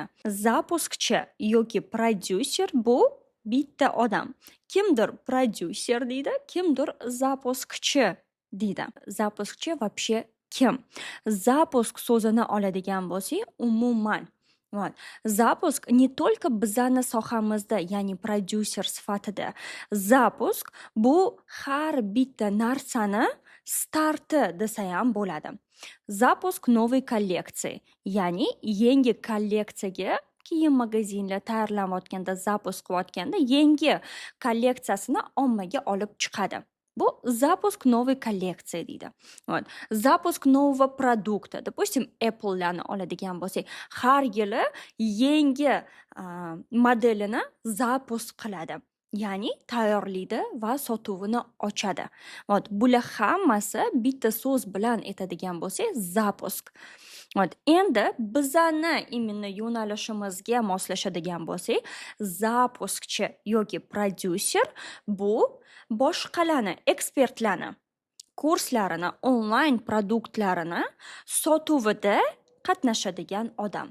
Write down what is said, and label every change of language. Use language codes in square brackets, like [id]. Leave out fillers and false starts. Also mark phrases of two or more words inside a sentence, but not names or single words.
[uz] Zapuskchi yoki prodyuser bu bitta odam. Kimdir prodyuser deydi, kimdir zapuskchi deydi. Zapuskchi вообще kim? Zapusk so'zini oladigan bo'lsak, umuman zapusk [ru] не только [uz] bizani sohamizda, ya'ni prodyuser sifatida. Zapusk bu har bitta narsani starti desa ham bo'ladi. [ru] Запуск новой коллекции, [uz] ya'ni yangi kolleksiyaga kiyim magazinlar tayyorlanayotganda, zapusk qilayotganda yangi kolleksiyasini ommaga olib chiqadi. Bu [ru] запуск новой коллекции [uz] deydi. [ru] Запуск нового продукта. [uz] Допустим, Apple'larni oladigan bo'lsak, har yili yangi modelini zapusk qiladi. Ya'ni tayyorlaydi va sotuvini ochadi. Bular hammasi bitta so'z bilan aytadigan bo'lsak, zapusk. Endi bizani imенно yo'nalishimizga moslashadigan bo'lsak, zapuskchi yoki prodyuser bu boshqalarni, ekspertlarni kurslarini, onlayn produktlarini sotuvida qatnashadigan odam.